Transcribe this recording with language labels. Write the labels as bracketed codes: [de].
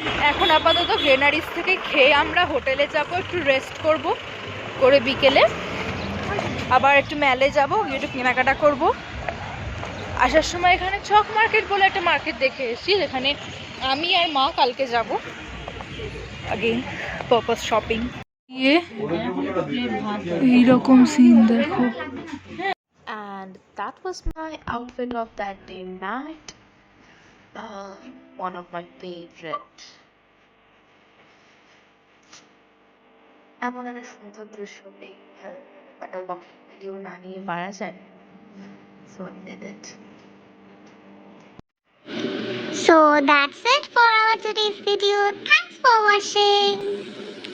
[bn] এখন আপাতত গ্রেনারিস থেকে খেয়ে আমরা হোটেলে যাব, একটু রেস্ট করব, করে বিকেলে আবার একটু মেলে যাব, গিয়ে একটু কেনাকাটা করব। আসার সময় এখানে চক মার্কেট বলে একটা মার্কেট দেখে এসেছি, যেখানে আমি আর মা কালকে যাব [en] Again purpose shopping. [bn] এইরকম সিন দেখো। [en] And that was my outfit of that day night. One of my favorite. [bn] এমন একটা সুন্দর দৃশ্য নেই, বাট ভিডিও না নিয়ে পারা যায়, [en] so I did it. So that's it for our today's video. Thanks for watching.